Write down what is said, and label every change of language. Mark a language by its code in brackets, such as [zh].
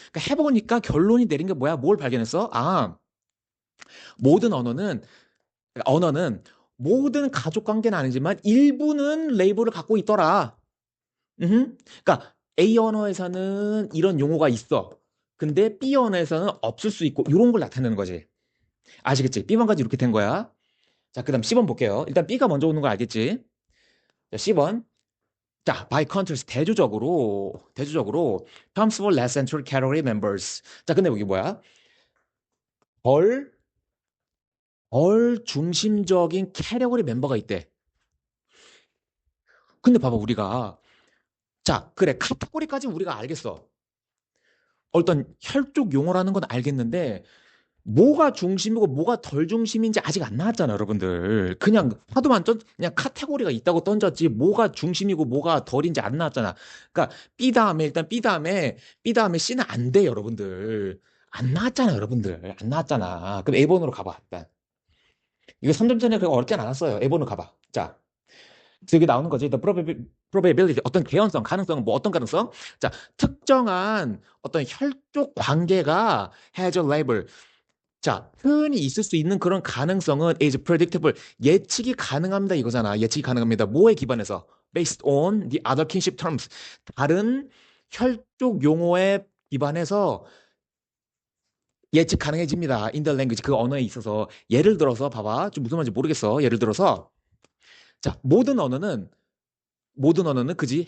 [ko] 그러니까 해보니까 결론이 내린 게 뭐야? 뭘 발견했어? 아 모든 언어는 모든 가족 관계는 아니지만 일부는 레이블을 갖고 있더라. 그러니까 A 언어에서는 이런 용어가 있어. 근데 B 언어에서는 없을 수 있고 이런 걸 나타내는 거지. 아시겠지? B번까지 이렇게 된 거야. 자, 그다음 C번 볼게요. 일단 B가 먼저 오는 거 알겠지? 자, C번. 자, [en] by contrast [ko] 대조적으로 [en] terms for less central category members. [ko] 자, 근데 여기 뭐야? 덜 중심적인 캐테고리 멤버가 있대. 근데 봐봐 우리가 자, 그래. 카테고리까지 우리가 알겠어. 어떤 혈족 용어라는 건 알겠는데, 뭐가 중심이고 뭐가 덜 중심인지 아직 안 나왔잖아, 여러분들. 그냥 하도만 그냥 카테고리가 있다고 던졌지, 뭐가 중심이고 뭐가 덜인지 안 나왔잖아. 그러니까, B 다음에 C는 안 돼, 여러분들. 안 나왔잖아, 여러분들. 안 나왔잖아. 그럼 A번으로 가봐, 일단. 이거 3점 전에 그렇게 어렵진 않았어요. A번으로 가봐. 자, 여기 나오는 거지. probability, 어떤 개연성, 가능성, 뭐 어떤 가능성? 자, 특정한 어떤 혈족 관계가 [en] has a label. [ko] 자, 흔히 있을 수 있는 그런 가능성은 [en] is predictable. [ko] 예측이 가능합니다. 이거잖아. 예측이 가능합니다. 뭐에 기반해서? [en] Based on the other kinship terms. [ko] 다른 혈족 용어에 기반해서 예측 가능해집니다. [en] In the language. [ko] 그 언어에 있어서. 예를 들어서 봐봐. 좀 무슨 말인지 모르겠어. 예를 들어서 자, 모든 언어는 그지?